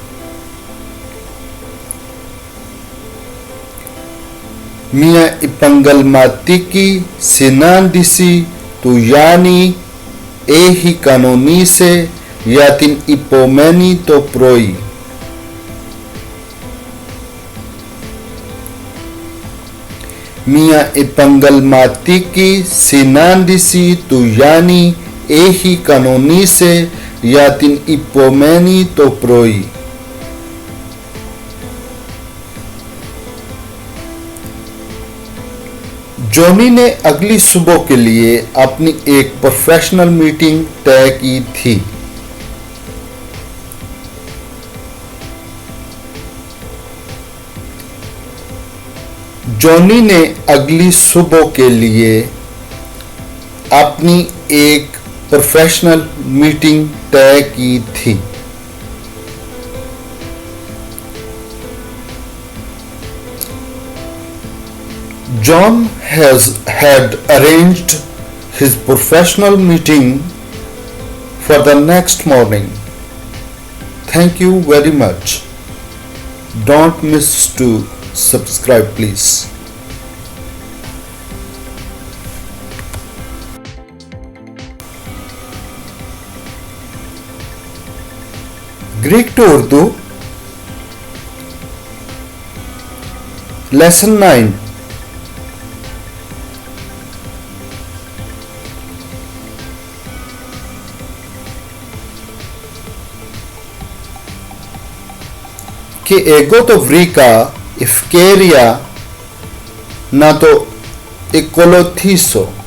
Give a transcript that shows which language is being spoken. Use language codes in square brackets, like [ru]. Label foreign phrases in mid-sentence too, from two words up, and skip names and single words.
[el] Μια επαγγελματική συνάντηση του Γιάννη έχει κανονίσει για την υπομένη το πρωί. Μια επαγγελματική συνάντηση του Γιάννη έχει κανονίσει για την υπομένη το πρωί. [ur] جونی نے اگلی صبح کے لیے اپنی ایک [en] professional meeting [ur] طے کی تھی. جونی نے اگلی صبح کے لیے اپنی ایک [en] professional meeting [ur] طے کی تھی. [en] John had arranged his professional meeting for the next morning. Thank you very much. Don't miss to subscribe, please. Greek to Urdu, Lesson 9. [el] Κι εγώ το βρήκα ευκαιρία να το ακολουθήσω.